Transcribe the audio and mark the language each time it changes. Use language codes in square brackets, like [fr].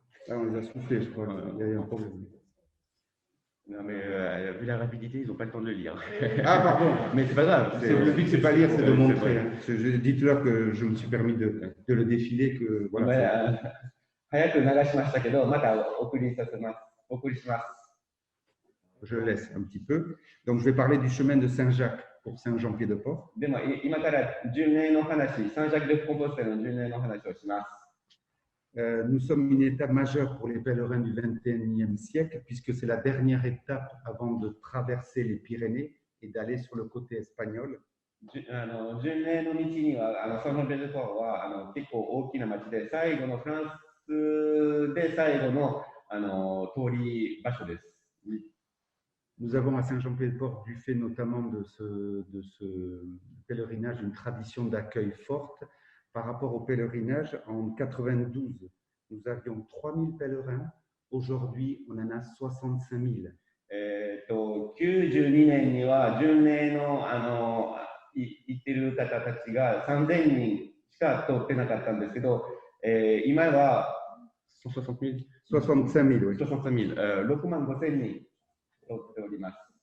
[fr] Ah, on les a soufflés, je crois. Il y a un problème. Non, mais vu la rapidité, ils n'ont pas le temps de le lire. Ah, pardon. Mais c'est pas grave. Le but, c'est pas lire, c'est de montrer. Dites-leur que je me suis permis de le défiler. Que, voilà, [ja] 早く流しましたけど、また送りします。 [fr] Je laisse un petit peu. Donc, je vais parler du chemin de Saint-Jacques pour Saint-Jean-Pied-de-Port. [ja] でも今から巡礼の話、サンジャック・デ・コンポステルの巡礼の話をします。 [fr] Nous sommes une étape majeure pour les pèlerins du XXIe siècle, puisque c'est la dernière étape avant de traverser les Pyrénées et d'aller sur le côté espagnol. [ja] 巡礼の道にはサンジャン・ピエデ・ポーは結構大きな町で、最後のフランスで最後の通り場所です。 [fr] Nous avons à Saint-Jean-Pied-de-Port, du fait notamment de ce pèlerinage, une tradition d'accueil forte. Par rapport au pèlerinage, en 92, nous avions 3000 pèlerins. Aujourd'hui, on en a 65 000. [ja] 92年には巡礼の行ってる方たちが3000人しか通ってなかったんですけど、今は [fr] 65 000, oui. [ja] 65 000、6万5千人通っております。